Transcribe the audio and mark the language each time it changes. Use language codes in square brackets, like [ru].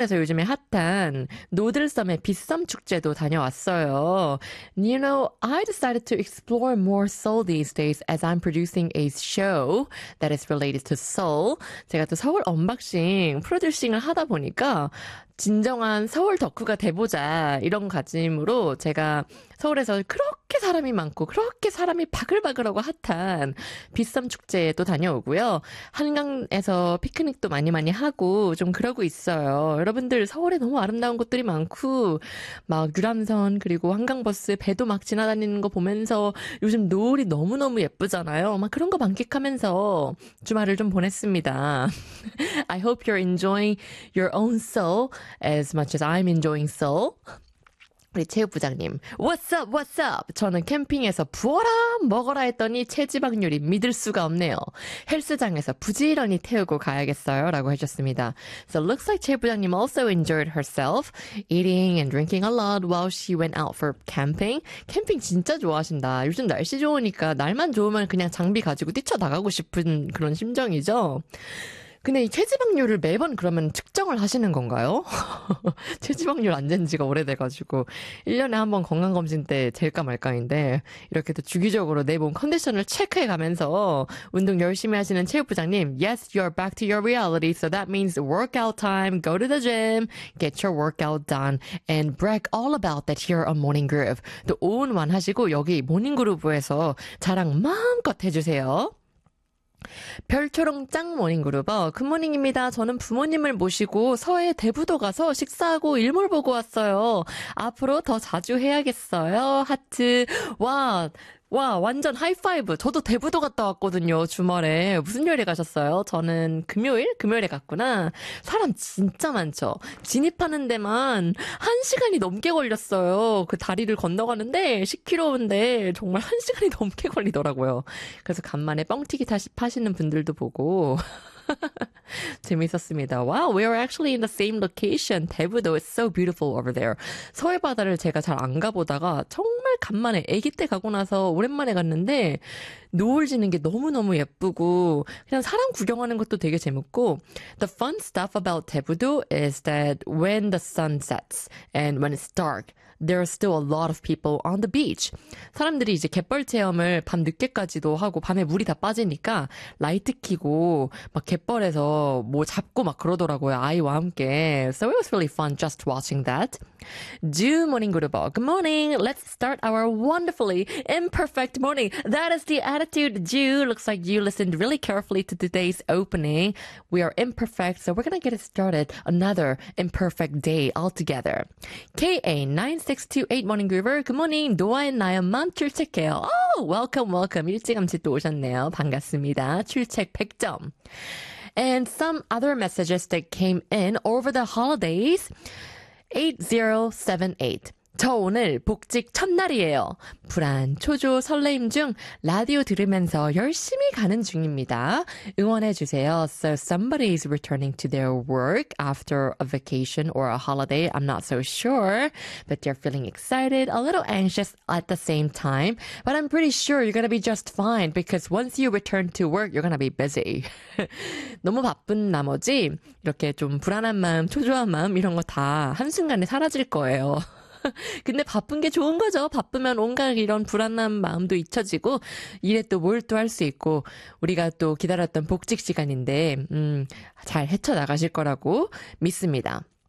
[ko] 그래서 요즘에 핫한 노들섬의 빗섬 축제도 다녀왔어요. [en] You know, I decided to explore more Seoul these days as I'm producing a show that is related to Seoul. [ko] 제가 또 서울 언박싱 프로듀싱을 하다 보니까 진정한 서울 덕후가 돼보자 이런 가짐으로 제가 서울에서 그렇게 사람이 많고 그렇게 사람이 바글바글하고 핫한 빗섬 축제에도 다녀오고요. 한강에서 피크닉도 많이 많이 하고 좀 그러고 있어요. 여러분들 서울에 너무 아름다운 곳들이 많고 막 유람선 그리고 한강버스 배도 막 지나다니는 거 보면서 요즘 노을이 너무너무 예쁘잖아요. 막 그런 거 만끽하면서 주말을 좀 보냈습니다. [en] I hope you're enjoying your own soul as much as I'm enjoying soul. [ko] 우리 체육부장님, [en] What's up, what's up? [ko] 저는 캠핑에서 부어라, 먹어라 했더니 체지방률이 믿을 수가 없네요. 헬스장에서 부지런히 태우고 가야겠어요. 라고 해주셨습니다. [en] So it looks like 체육부장님 also enjoyed herself, eating and drinking a lot while she went out for camping. [ko] 캠핑 진짜 좋아하신다. 요즘 날씨 좋으니까 날만 좋으면 그냥 장비 가지고 뛰쳐나가고 싶은 그런 심정이죠. 근데 이 체지방률을 매번 그러면 측정을 하시는 건가요? 체지방률 안잰 지가 오래돼가지고 1년에 한번 건강검진 때 잴까 말까인데 이렇게 또 주기적으로 내몸 컨디션을 체크해가면서 운동 열심히 하시는 체육부장님 [en] Yes, you're back to your reality. So that means workout time. Go to the gym. Get your workout done. And brag all about that here on Morning Groove. [ko] 또 오운완 하시고 여기 모닝그루브에서 자랑 마음껏 해주세요. 별초롱 짱 모닝그룹어 굿모닝입니다. 저는 부모님을 모시고 서해 대부도 가서 식사하고 일몰 보고 왔어요. 앞으로 더 자주 해야겠어요. 하트 와, 와 완전 하이파이브. 저도 대부도 갔다 왔거든요. 주말에 무슨 요리 가셨어요? 저는 금요일에 갔구나. 사람 진짜 많죠. 진입하는 데만 1시간이 넘게 걸렸어요. 그 다리를 건너가는데 10km인데 정말 1시간이 넘게 걸리더라고요. 그래서 간만에 뻥튀기 다시 파시는 분들도 보고 재밌었습니다. [en] Wow, we are actually in the same location. 대부도 is so beautiful over there. [ko] 서해바다를 제가 잘안 가보다가 정말 간만에, 아기 때 가고 나서 오랜만에 갔는데, 노을 지는 게 너무너무 예쁘고, 그냥 사람 구경하는 것도 되게 재밌고, [en] The fun stuff about 대부도 is that when the sun sets and when it's dark, there are still a lot of people on the beach. [ko] 사람들이 이제 갯벌 체험을 밤 늦게까지도 하고, 밤에 물이 다 빠지니까, 라이트 켜고, 막 갯벌에서 뭐 잡고 막 그러더라고요. 아이와 함께. [en] So it was really fun just watching that. 주 모닝 그룹어. Good morning. Let's start our wonderfully imperfect morning. That is the attitude, 주. Looks like you listened really carefully to today's opening. We are imperfect, so we're gonna get it started another imperfect day altogether. KA9 628 Morning Groover, Good morning. [ko] 노아의 나연맘 출첵해요. [en] Oh, welcome, welcome. [ko] 일찌감치 또 오셨네요. 반갑습니다. 출첵 100점. [en] And some other messages that came in over the holidays. 8078. [ko] 저 오늘 복직 첫날이에요. 불안, 초조, 설레임 중 라디오 들으면서 열심히 가는 중입니다. 응원해 주세요. [en] So somebody is returning to their work after a vacation or a holiday. I'm not so sure, but they're feeling excited, a little anxious at the same time. But I'm pretty sure you're gonna be just fine because once you return to work, you're gonna be busy. [ko] 너무 바쁜 나머지 이렇게 좀 불안한 마음, 초조한 마음 이런 거다 한순간에 사라질 거예요. 근데 바쁜 게 좋은 거죠. 바쁘면 온갖 이런 불안한 마음도 잊혀지고 일에 또뭘또할수 있고 우리가 또 기다렸던 복직 시간인데 잘 헤쳐나가실 거라고 믿습니다.